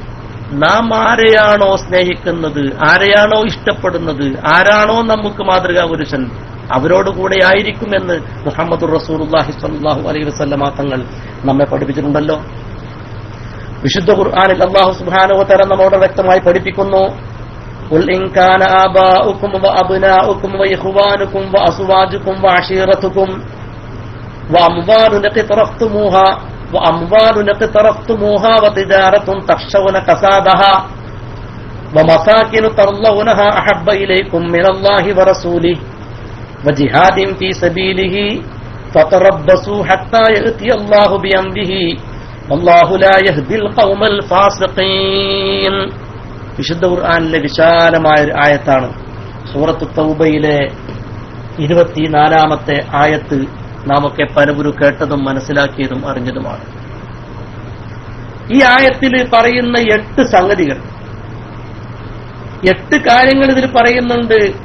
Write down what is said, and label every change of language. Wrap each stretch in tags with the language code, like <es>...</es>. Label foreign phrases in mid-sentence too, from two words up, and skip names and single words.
<ml>നാം ആരെയാണോ സ്നേഹിക്കുന്നത്, ആരെയാണോ ഇഷ്ടപ്പെടുന്നത്, ആരാണോ നമുക്ക് മാതൃകാ പുരുഷൻ, അവരോടുകൂടെ ആയിരിക്കുമെന്ന്</ml> <ar>محمد رسول الله صلى الله عليه وسلم</ar> <ml>തങ്ങൾ നമ്മെ പഠിപ്പിച്ചിട്ടുണ്ടല്ലോ. വിശുദ്ധ ഖുർആനിൽ</ml> <ar>الله سبحانه وتعالى</ar> <ml>നമ്മോട് വ്യക്തമായി പഠിപ്പിക്കുന്നു,</ml> <ar>قل إن كان آباؤكم وأبناؤكم وإخوانكم وأزواجكم وعشيرتكم وأموال اقترفتموها وتجارة تخشون كسادها ومساكن ترضونها أحب إليكم من الله ورسوله وجهاد في سبيله فتربصوا حتى يأتي الله بأمره والله لا يهدي القوم الفاسقين.</ar> <ml>വിശുദ്ധ ഖുർആനിലെ വിശാലമായ ഒരു ആയത്താണ്. സൂറത്ത് തൗബയിലെ 24-ാമത്തെ ആയത്ത് നാമൊക്കെ പലവരും കേട്ടതും മനസ്സിലാക്കിയതും അറിഞ്ഞതുമാണ്. ഈ ആയത്തിൽ പറയുന്ന 8 സംഗതികൾ, 8 കാര്യങ്ങൾ ഇതിൽ പറയുന്നുണ്ട്.</ml>